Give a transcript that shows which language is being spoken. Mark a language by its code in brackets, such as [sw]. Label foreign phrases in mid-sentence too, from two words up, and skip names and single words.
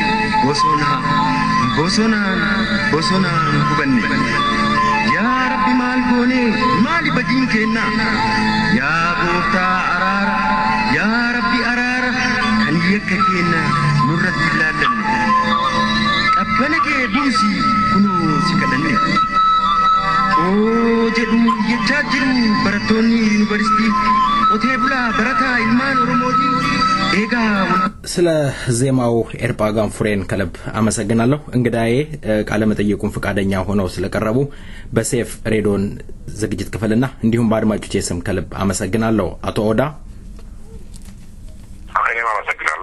[om] bosonaan gubanne yaa Rabbi maal goone maali badiin kenna yaa gooftaa araara yaa Rabbi araara kan yakka kenna nurratti ilaallanne qabbana kee buusi kunoo si kadhanne jedhu jechaa jiru barattoonni yuunivarsiitii qotee bulaa barataa ilmaan Oromooti egaa [am] ስለ ዜማው ኤርጳ ጋንፉሬን ከልብ አመሰግናለሁ እንግዳዬ ቃለ መጠየቁን ፈቃደኛ ሆነው ስለቀረቡ በሴፍ ሬዲዮን ዝግጅት ክፍልና እንዲሁም በአድማጮቼ ስም ከልብ አመሰግናለሁ አቶ ኦዳ አመሰግናለሁ